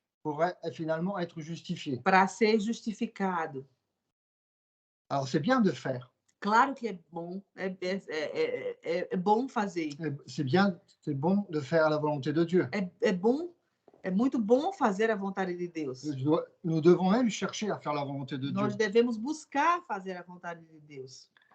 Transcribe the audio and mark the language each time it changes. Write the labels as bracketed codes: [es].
[fr] pour finalement être justifié. [pt] Para ser justificado. [fr] Alors, c'est bien de faire. [pt] Claro que é bom, é bom fazer. [fr] C'est bon de faire la volonté de Dieu. [pt] É bom, é muito bom fazer a vontade de Deus. [fr] Nous devons même chercher à faire la volonté de [pt] Nós [fr] Dieu. [pt] devemos buscar fazer a vontade de Deus.